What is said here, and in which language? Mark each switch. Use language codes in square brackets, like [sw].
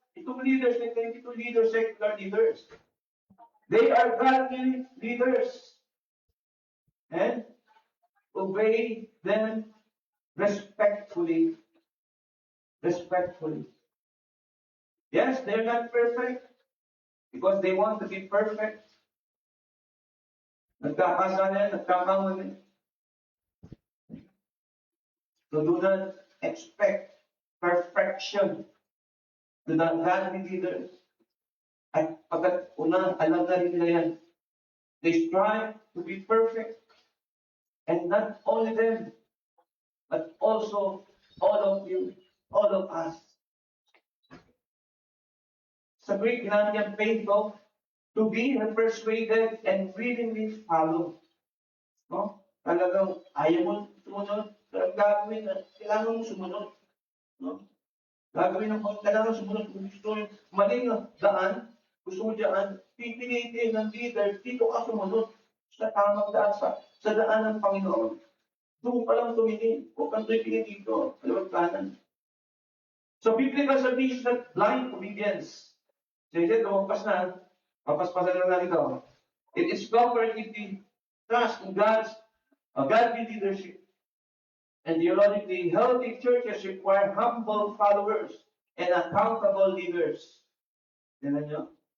[tl] Itong leaders, hindi ito leaders, [en] secular leaders. They are godly leaders. And obey them respectfully. Respectfully. Yes, they're not perfect because they want to be perfect. [tl] Nagkakasala, nagkakamali. [en] So do not expect perfection to the godly leaders. [tl] At pagkat unang alam na rin nila yan, [en] they strive to be perfect. And not only them, but also all of you, all of us. [tl] Sa Greek, ginamit niyang [en] faithful, to be persuaded and willingly follow. [tl] No? Talagang ayaw mo sumunod, gagawin na, kailangan mo sumunod. No? Gagawin ng kailangan sumunod kung gusto yung maling daan, gusto mo dyan, pipilitin ng leader, dito ka sumunod sa tamang daan, sa daan ng Panginoon. Doon ka lang tumingin, huwag kang tumingin dito, kalawag kanan. [en] So, biblical submission is not blind obedience. [tl] Sige, lumagpas na, papaspasan na ito. [en] It is comparatively trust in God's godly leadership. And theologically, healthy churches require humble followers and accountable leaders. [tl] Tignan nyo?